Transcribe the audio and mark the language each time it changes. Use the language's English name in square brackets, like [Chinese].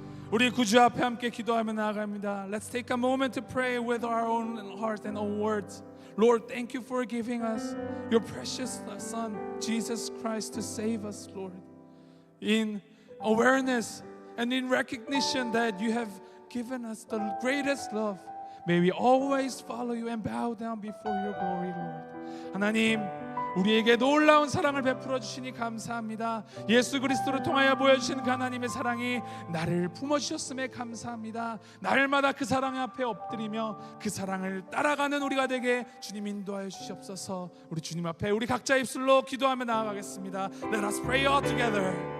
[Korean] 우리 구주 앞에 함께 기도하며 나아갑니다. [English] Let's take a moment to pray with our own heart and own words. Lord, thank you for giving us your precious Son, Jesus Christ, to save us, Lord. In awareness and in recognition that you have given us the greatest love May we always follow you and bow down before your glory, Lord. [Korean] 하나님, 우리에게 놀라운 사랑을 베풀어 주시니 감사합니다. 예수 그리스도를 통하여 보여주신 그 하나님의 사랑이 나를 품어주셨음에 감사합니다. 날마다 그 사랑 앞에 엎드리며 그 사랑을 따라가는 우리가 되게 주님 인도하여 주시옵소서. 우리 주님 앞에 우리 각자 입술로 기도하며 나아가겠습니다. [English] Let us pray all together.